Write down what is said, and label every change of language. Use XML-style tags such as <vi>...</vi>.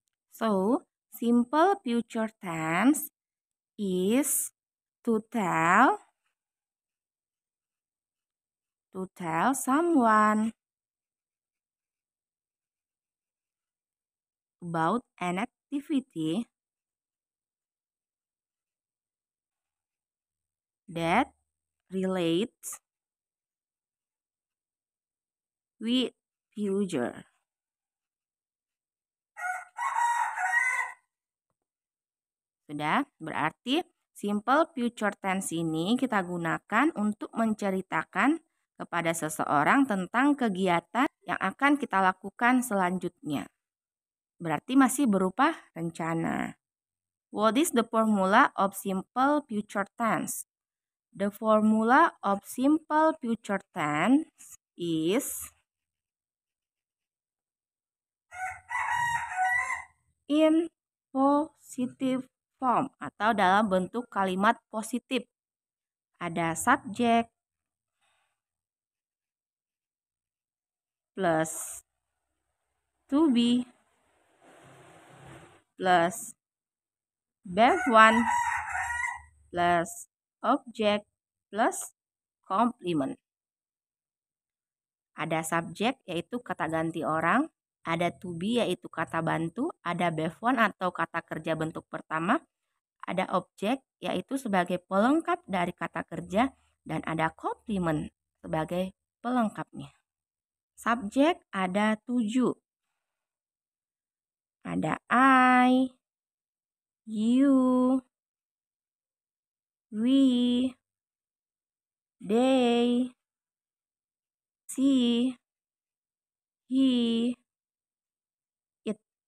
<en>So, simple future tense is to tell someone about an activity that relates with future.</en> <id>Sudah, berarti simple future tense ini kita gunakan untuk menceritakan kepada seseorang tentang kegiatan yang akan kita lakukan selanjutnya. Berarti masih berupa rencana.</id> <en>What is the formula of simple future tense? The formula of simple future tense is in positive form</en> <id>atau dalam bentuk kalimat positif. Ada subjek plus to be plus verb 1 plus object plus complement. Ada subjek yaitu kata ganti orang, ada to be yaitu kata bantu, ada verb 1 atau kata kerja bentuk pertama, ada objek yaitu sebagai pelengkap dari kata kerja, dan ada complement sebagai pelengkapnya. Subjek ada 7. Ada I, you, we, they, she, he, it.</id>